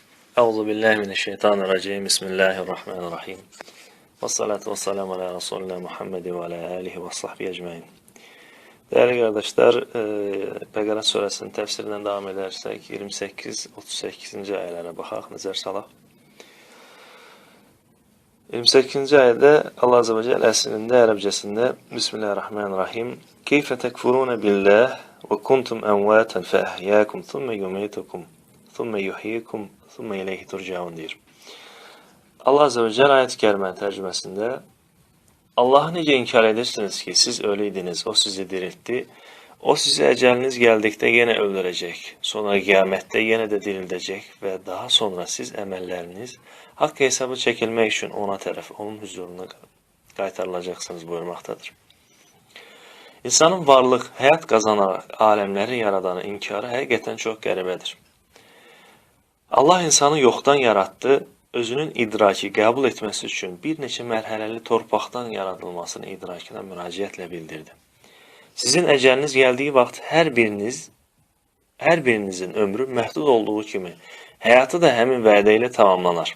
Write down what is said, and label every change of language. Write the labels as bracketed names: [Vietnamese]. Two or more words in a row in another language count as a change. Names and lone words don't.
[Arabic] أعوذ بالله من الشيطان الرجيم. بسم الله الرحمن الرحيم. والصلاة والسلام على رسولنا محمد وعلى آله وصحبه أجمعين. [Turkish] Değerli kardeşler, [Azerbaijani] Bəqərə surəsinin təfsirindən devam edersek 28-38. ayələrə baxaq, nəzər salaq. 28. ayədə Allah [Arabic] عز وجل [Azerbaijani] əslində, ərəbcəsində Bismillahirrahmanirrahim. [Arabic] كيف تكفرون بالله وكنتم أمواتا فأحياكم ثم يميتكم ثم يحييكم ثم إليه ترجعون deyir. [Turkish] Allah [Arabic] عز وجل [Turkish] ayet-i kerimenin tercümesinde Allah'ı [Azerbaijani] necə inkar edirsiniz [Turkish] ki siz ölüydiniz, o sizi diriltti, o sizi eceliniz geldikte yine öldürecek, sonra kıyamette yine de dirildecek ve daha sonra siz emelleriniz hak hesabı çekilmek için ona taraf, onun huzuruna qaytarılacaksınız buyurmaktadır. [Azerbaijani] İnsanın varlık, hayat kazanarak alemleri yaradanı inkarı həqiqətən çox qəribədir. Allah insanı yoxdan yarattı, özünün idraki qəbul etməsi üçün bir neçə mərhələli torpaqdan yaradılmasını idrakına müraciətlə bildirdi. Sizin əcəliniz gəldiyi vaxt hər birinizin ömrü məhdud olduğu kimi, həyatı da həmin vədə ilə tamamlanar.